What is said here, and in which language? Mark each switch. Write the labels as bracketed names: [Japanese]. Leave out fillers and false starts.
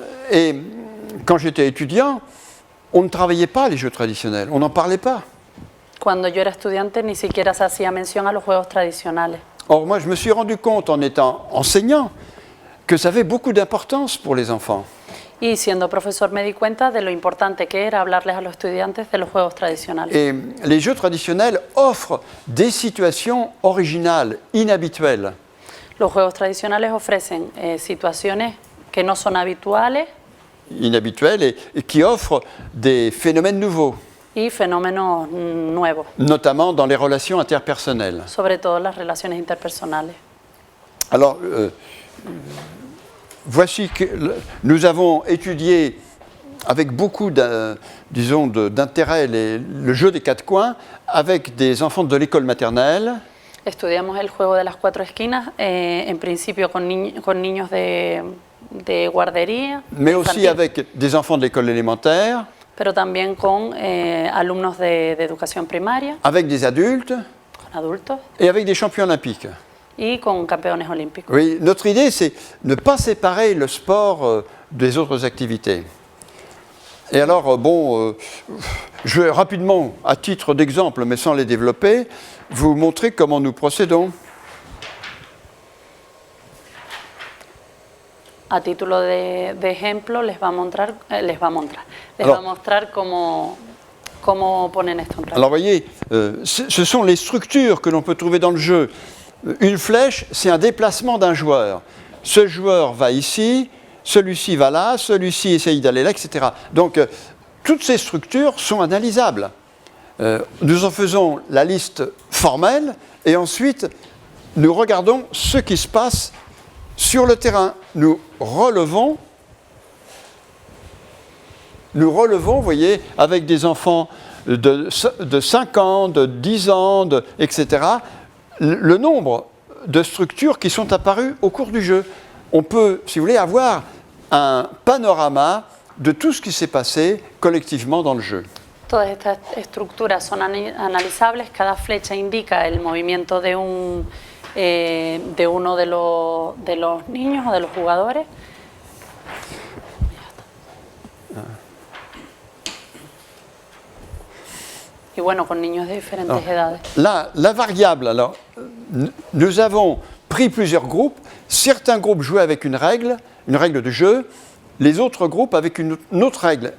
[French] Et quand j'étais étudiant, on ne travaillait pas les jeux traditionnels, on n'en parlait pas. [Spanish] Cuando yo era estudiante ni siquiera se hacía mención a los juegos tradicionales. [French] Or, moi, je me suis rendu compte en étant enseignant que ça avait beaucoup d'importance pour les enfants. [Spanish] Y siendo profesor me di cuenta de lo importante que era hablarles a los estudiantes de los juegos tradicionales. [French] Et les jeux traditionnels offrent des situations originales, inhabituelles. [Spanish] Los juegos tradicionales ofrecen situaciones que no son habituales. [French] Inhabituelles et qui offrent des phénomènes nouveaux. [Spanish] Y fenómenos nuevos. [French] Notamment dans les relations interpersonnelles. [Spanish] Sobre todo las relaciones interpersonales. [French] Alors, voici que nous avons étudié avec beaucoup d'intérêt le jeu des quatre coins avec des enfants de l'école maternelle. [Spanish] Estudiamos el juego de las cuatro esquinas, en principio con niños de guardería. [French] Mais aussi avec des enfants de l'école élémentaire. [Spanish] Pero también con alumnos de educación primaria. [French] Avec des adultes. [Spanish] Con adultos. [French] Et avec des champions olympiques. [Spanish] Y con campeones olímpicos. [French] Oui, notre idée, c'est ne pas séparer le sport des autres activités. Et alors, je vais rapidement, à titre d'exemple, mais sans les développer, vous montrer comment nous procédons. [Spanish] A título de ejemplo, les va a mostrar cómo ponen esto en práctica. [French] Alors, voyez, ce sont les structures que l'on peut trouver dans le jeu. Une flèche, c'est un déplacement d'un joueur. Ce joueur va ici, celui-ci va là, celui-ci essaye d'aller là, etc. Donc, toutes ces structures sont analysables. Nous en faisons la liste formelle et ensuite, nous regardons ce qui se passe sur le terrain. Nous relevons, vous voyez, avec des enfants de 5 ans, de 10 ans, etc., le nombre de structures qui sont apparues au cours du jeu. On peut, si vous voulez, avoir un panorama de tout ce qui s'est passé collectivement dans le jeu. [Spanish] Todas estas estructuras son analizables, cada flecha indica el movimiento de uno de los niños o de los jugadores. Y bueno, con niños de diferentes edades. [French] La variable, alors, nous avons pris plusieurs groupes. Certains groupes jouaient avec une règle de jeu, les autres groupes avec une autre règle.